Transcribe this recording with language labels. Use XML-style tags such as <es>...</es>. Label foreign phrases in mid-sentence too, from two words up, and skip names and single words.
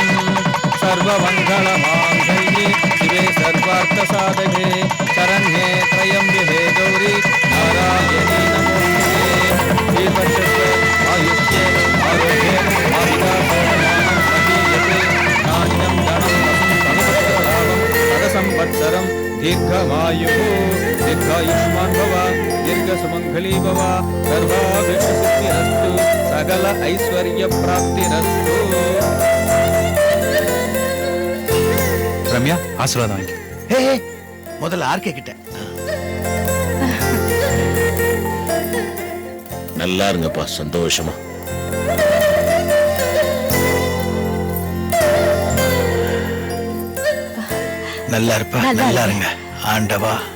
<sa>सर्वमङ्गलमाङ्गल्ये शिवे सर्वार्थसाधके शरण्ये त्र्यम्बके गौरी नारायणी नमोस्तुते दीर्घस्य आयुष्ये आरोग्ये आयुरारोग्यमानं प्रदीयते नान्यं धनं वसं समुद्रलाभं तदसंवत्सरं दीर्घमायुः दीर्घायुष्मान् भव दीर्घसुमङ्गली भव सर्वाभिष्टसिद्धिरस्तु सकल ऐश्वर्यप्राप्तिरस्तु.</sa> <ta>ரம்யா, ஆசீர்வாதம் வாங்கி. ஹே ஹே, முதல்ல ஆர்கே கிட்ட. நல்லா இருங்கப்பா, சந்தோஷமா. நல்லா இருப்பா, நல்லா இருங்க. ஆண்டவா.</ta>